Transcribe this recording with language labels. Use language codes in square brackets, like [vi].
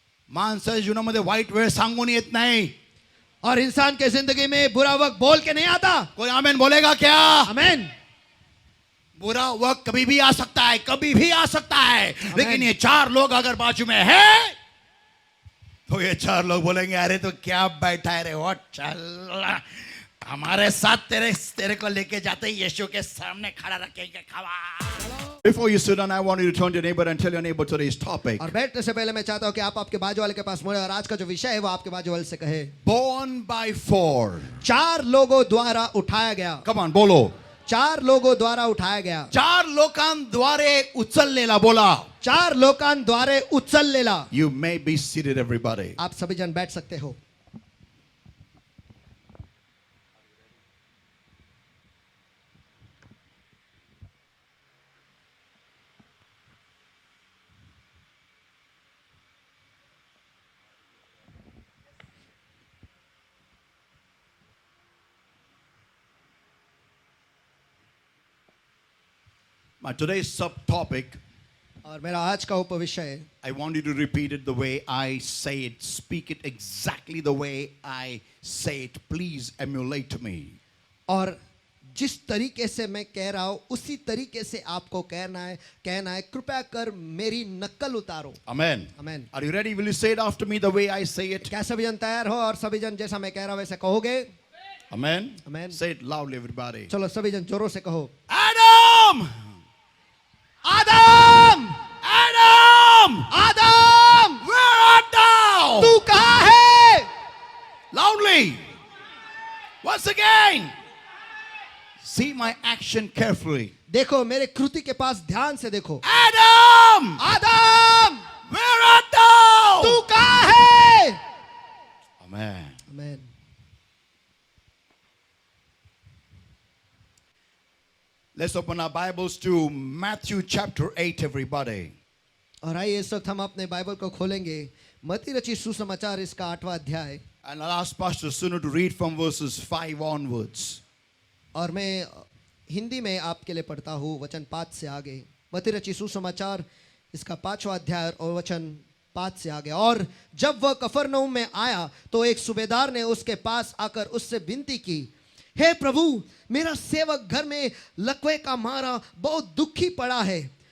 [mr] माणसाच्या जीवनामध्ये वाईट वेळ सांगून येत नाही. [hi] और इंसान के जिंदगी में बुरा वक्त बोल के नहीं आता. कोई आमेन बोलेगा क्या? आमेन. बुरा वक्त कभी भी आ सकता है, कभी भी आ सकता है. लेकिन ये चार लोग अगर बाजू में है तो ये चार लोग बोलेंगे अरे तो क्या बैठा है रे, वो चल हमारे साथ तेरे को लेके जाते ही यीशु के सामने खड़ा रखेंगे खवा. [en] Before you sit down, I want you to turn to your neighbor and tell your neighbor today's topic. [hi] और बैठने से पहले मैं चाहता हूं कि आप आपके बाजू वाले के पास मुड़े और आज का जो विषय है वो आपके बाजू वाले से कहे. [en] Born by four. [hi] चार लोगों द्वारा उठाया गया. [en] Come on, [hi] बोलो. चार लोगों द्वारा उठाया गया. [mr] चार लोकांद्वारे उचललेला बोला. चार लोकांद्वारे उचललेला. [en] You may be seated, everybody. [hi] आप सभी जन बैठ सकते हो. [en] My today's subtopic, [hi] और मेरा आज का उपविषय, [en] I want you to repeat it the way I say it. Speak it exactly the way I say it. Please emulate me. [hi] और जिस तरीके से मैं कह रहा हूं उसी तरीके से आपको कहना है. कृपया कर मेरी नकल उतारो. [en] Amen. Amen. Are you ready? Will you say it after me the way I say it? [hi] क्या सभी जन तैयार हो और सभी जन जैसा मैं कह रहा हूं वैसे कहोगे? [en] Amen. Amen. Say it loudly, everybody. [hi] चलो सभी जन जोरों से कहो. [en] Adam! [hi] Adam! [en] Adam! [hi] Adam! [en] Where art thou? [hi] तू कहाँ है? [en] Loudly. Once again. See my action carefully. [hi] देखो मेरे कृति के पास ध्यान से देखो. [en] Adam! [hi] Adam! [en] Where art thou? [hi] तू कहाँ है? [en] Amen. Amen. Let's open our Bibles to Matthew chapter 8, everybody. [hi] और आइए इस वक्त हम अपने बाइबल को खोलेंगे मत्ती रचित सुसमाचार इसका 8वां अध्याय. [en] And I'll ask Pastor Sunu to read from verses 5 onwards. [hi] और मैं हिंदी में आपके लिए पढ़ता हूँ वचन 5 से आगे. मत्ती रचित सुसमाचार इसका 5वां अध्याय और वचन 5 से आगे. और जब वह कफरनहूम में आया तो एक सूबेदार ने उसके पास आकर उससे विनती की, हे प्रभु, मेरा सेवक घर में लकवे का मारा बहुत दुखी पड़ा है.